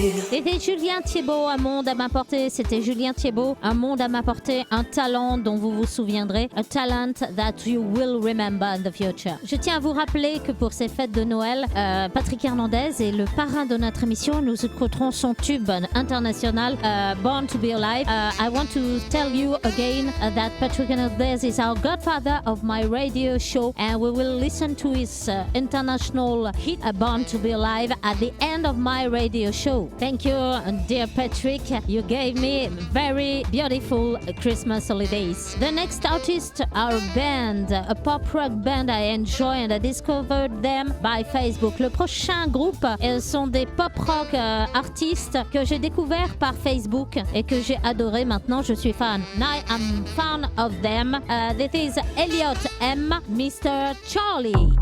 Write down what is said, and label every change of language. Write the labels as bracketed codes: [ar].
[fr] C'était Julien Thiebaud, Un monde à ma portée. C'était Julien Thiebaud, Un monde à ma portée, un talent dont vous vous souviendrez. [en] A talent that you will remember in the future. [fr] Je tiens à vous rappeler que pour ces fêtes de Noël, Patrick Hernandez est le parrain de notre émission. Nous écouterons son tube international, Born to be Alive. [en] I want to tell you again that Patrick Hernandez is our godfather of my radio show, and we will listen to his international hit, Born to be Alive, at the end of my radio show. Thank you, dear Patrick. You gave me very beautiful Christmas holidays. The next artist, our band, a pop rock band I enjoy and I discovered them by Facebook. [fr] Le prochain groupe, ils sont des pop rock artistes que j'ai découvert par Facebook et que j'ai adoré. Maintenant, je suis fan. [en] Now I'm fan of them. This is Elliot M, Mr. Charlie.